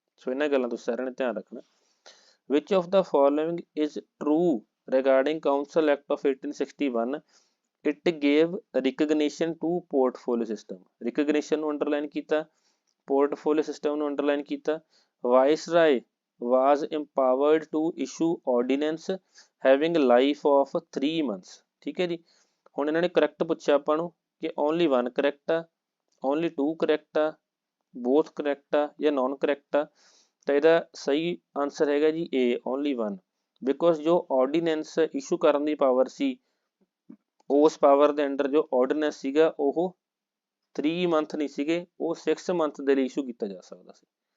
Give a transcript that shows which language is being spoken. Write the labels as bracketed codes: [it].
[pa] ਸੋ ਇਹਨਾਂ ਗੱਲਾਂ ਤੁਸੀਂ ਸਾਰਿਆਂ ਨੇ ਧਿਆਨ ਰੱਖਣਾ। [en] Which of the following is true regarding council act of 1861, it gave recognition to portfolio system. [pa] ਰਿਕਗਨੀਸ਼ਨ ਨੂੰ ਅੰਡਰਲਾਈਨ ਕੀਤਾ, ਪੋਰਟਫੋਲੀਓ ਸਿਸਟਮ ਨੂੰ ਅੰਡਰਲਾਈਨ ਕੀਤਾ। [en] Viceroy was empowered to issue ordinance having life of 3 months। [pa] ਠੀਕ ਹੈ ਜੀ, ਹੁਣ ਇਹਨਾਂ ਨੇ ਕਰੈਕਟ ਪੁੱਛਿਆ ਆਪਾਂ ਨੂੰ ਕਿ ਓਨਲੀ 1 ਕਰੈਕਟ ਆ, ਓਨਲੀ 2 ਕਰੈਕਟ ਆ, ਬੋਥ ਕਰੈਕਟ ਆ ਜਾਂ ਨॉन ਕਰੈਕਟ ਆ। ਤਾਂ ਇਹਦਾ ਸਹੀ ਆਂਸਰ ਹੈਗਾ ਜੀ ਏ ਓਨਲੀ 1, ਬਿਕੋਜ਼ ਜੋ ਆਰਡੀਨੈਂਸ ਇਸ਼ੂ ਕਰਨ ਦੀ ਪਾਵਰ ਸੀ ਉਸ ਪਾਵਰ ਦੇ ਅੰਡਰ ਜੋ ਆਰਡੀਨੈਂਸ ਸੀਗਾ ਉਹ 3 ਮੰਥ ਨਹੀਂ ਸੀਗੇ, ਉਹ 6 ਮੰਥ ਦੇ ਲਈ ਇਸ਼ੂ ਕੀਤਾ ਜਾ ਸਕਦਾ ਸੀ।